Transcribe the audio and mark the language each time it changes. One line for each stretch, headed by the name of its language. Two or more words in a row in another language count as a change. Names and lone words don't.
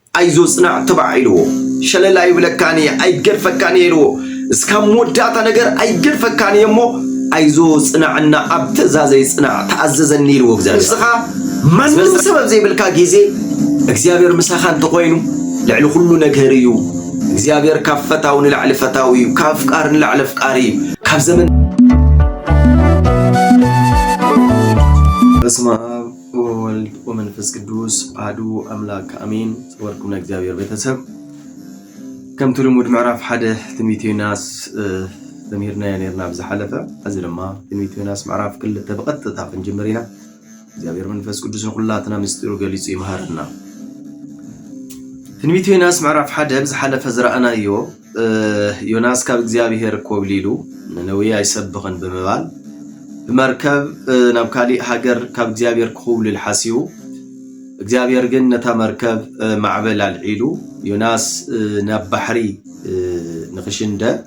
Tigrinya: አይዞ ጽናዕ ተባዒልዎ ሸለላ ይብለካኒ አይገርፈካኒ ይልዎ እስካም ወዳታ ነገር አይገርፈካኒ እሞ አይዞ ጽናዕና ኣብ ትእዛዘይ ጽናዕ ተኣዘዘኒ ይልዎ እግዚአብሔር እስኻ ማንም ሰበብ ዘይብልካ ጊዜ እግዚአብሔር ምሳኻ እንተኾይኑ ልዕሊ ኩሉ ነገር እዩ እግዚአብሔር ካብ ፈታው ንላዕሊ ፈታው እዩ ካብ ፍቃር ንላዕሊ ፍቃር እዩ ካብ ዘመን
Geez: በስመ አብ ወወልድ ወመንፈስ ቅዱስ አሐዱ አምላክ አሜን።
Tigrinya: ጽወርኩም ለእግዚአብሔር ቤተሰብ ከም ትልሙድ ምዕራፍ ሓደ ትንቢተ ዮናስ ተምሂርና ነርና ብዝሓለፈ እዚ ድማ ትንቢተ ዮናስ ምዕራፍ 2 በቀጥታ ክንጀምር ኢና። እግዚአብሔር መንፈስ ቅዱስ ንኹላትና ምስጢሩ ገሊጹ ይመሃርና። ትንቢተ ዮናስ ምዕራፍ ሓደ ብዝሓለፈ ዝረአናዮ ዮናስ ካብ እግዚአብሔር ኮብሊሉ ነነዌ አይሰብኽን ብምባል በመርከብ ናብ ካሊእ ሃገር ካብ እግዚአብሔር ክኸውልል ሓሲቡ እግዚአብሔር ግን ነታ መርከብ ማዕበል አልዒሉ ዮናስ ናብ ባሕሪ ንኽሽንደ